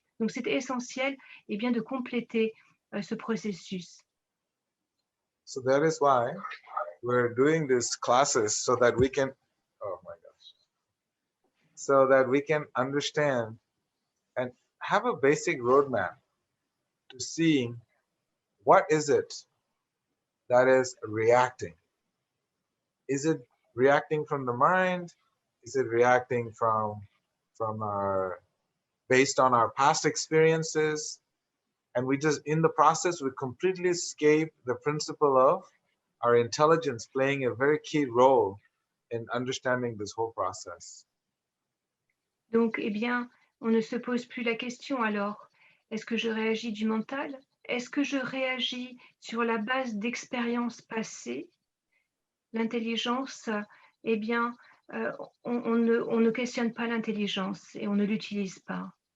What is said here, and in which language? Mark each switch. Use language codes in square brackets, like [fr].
[fr] Donc c'est essentiel, eh bien, de compléter ce processus. [en] So that is why we're doing these classes so that we can, oh my gosh, so that we can understand and have a basic roadmap to see what is it that is reacting. Is it reacting from the mind? Is it reacting from our based on our past experiences? And we just in the process we completely escape the principle of our intelligence playing a very key role in understanding this whole process. [fr] Donc, eh bien, on ne se pose plus la question alors, est-ce que je réagis du mental? Est-ce que je réagis sur la base d'expériences passées? L'intelligence, eh bien, on ne questionne pas l'intelligence et on ne l'utilise pas.